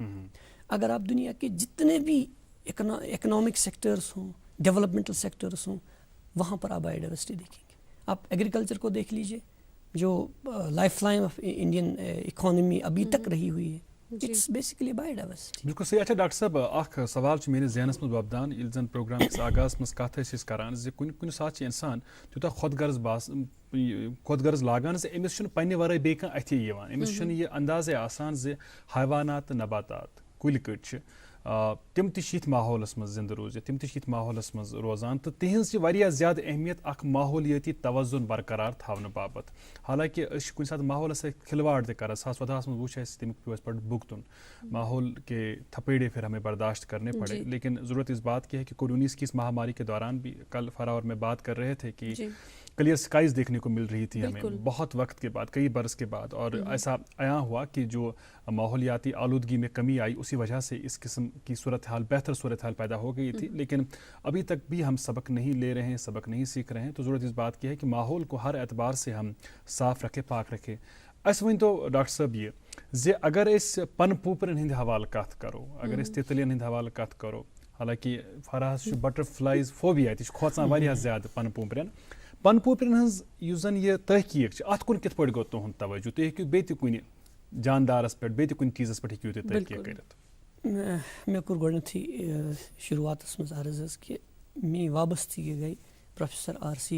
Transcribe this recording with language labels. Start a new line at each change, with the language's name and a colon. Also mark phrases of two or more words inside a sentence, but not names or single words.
Urdu: اگر آپ دنیا کے جتنے بھی
English: economic sectors
Urdu: ہوں,
English: developmental sectors
Urdu: ہوں, وہاں پر آپ
English: bio diversity
Urdu: دیکھیں گے. آپ ایگریکلچر کو دیکھ لیجئے, جو
English: life line of Indian economy
Urdu: ابھی تک رہی ہوئی ہے,
English: it's basically bio diversity.
Urdu: بالکل صحیح.
Kashmiri: اچھا ڈاکٹر صاحب, اخ سوال میرے ذہنس مز وپدان ییٚلہِ زن پروگرام کس آغاز مز کتھ ٲسۍ کران زِ کُنہِ ساتہٕ چھُ انسان تیوٗتاہ خۄد غرض لاگان زِ أمِس چھُنہٕ پننہِ ورٲے بیٚیہِ کانٛہہ اَتھی یِوان. أمِس چھُنہٕ یہِ اندازے آسان زِ حیوانات تہٕ نباتات کُلۍ کٔٹۍ چھِ تِم تہِ چھِ یِتھ ماحولس منٛز زندٕ روزِتھ, تِم تہِ چھِ یِتھ ماحولس منٛز روزان, تہٕ تِہنٛز چھِ واریاہ زیادٕ اہمیت اکھ ماحولیٲتی توازُن برقرار تھاونہٕ باپتھ. حالانکہِ أسۍ چھِ کُنہِ ساتہٕ ماحولس سۭتۍ کھلواڑ تہِ کران. 2014 منٛز وُچھ اَسہِ تمیُک پیوٚو اَسہِ پتہٕ بُگتُن.
Urdu: ماحول کے تھپیڑے پھر ہمیں برداشت کرنے پڑے. لیکن ضرورت اس بات کی ہے کہ کووڈ-19 کی اس مہاماری کے دوران بھی کل فرا اور میں بات کر رہے تھے کہ
English: clear skies
Urdu: دیکھنے کو مل رہی تھی ہمیں بہت وقت کے بعد, کئی برس کے بعد, اور ایسا عیاں ہوا کہ جو ماحولیاتی آلودگی میں کمی آئی اسی وجہ سے اس قسم کی صورتحال, بہتر صورتحال پیدا ہو گئی تھی. لیکن ابھی تک بھی ہم سبق نہیں لے رہے ہیں, سبق نہیں سیکھ رہے ہیں. تو ضرورت اس بات کی ہے کہ ماحول کو ہر اعتبار سے ہم صاف رکھے, پاک رکھے.
Kashmiri: اس ون تو ڈاکٹر صاحب یہ زِ اگر اس پن پوپرن ہند حوالہ کت کرو, اگر اس تتلین ہند حوالہ کت کرو, حالانکہ فرحس
English: butter flies phobia
Kashmiri: تہ کھوژان واریاہ زیادہ پن پوپرن ہز یُس زن یہ تحقیق چھ اتھ کُن کِتھ پٲٹھۍ گوٚو تُہُنٛد توجہ؟ تُہۍ ہیٚکِو بیٚیہِ تہِ کُنہِ جاندارس پٮ۪ٹھ, بیٚیہِ تہِ کُنہِ چیٖزس پٮ۪ٹھ ہیٚکِو تُہۍ تحقیق کٔرِتھ. مےٚ کوٚر گۄڈنیٚتھٕے شروعاتس منٛز عرض حظ کہِ میٛٲنۍ وابستگی گٔے پروفیسر R.C.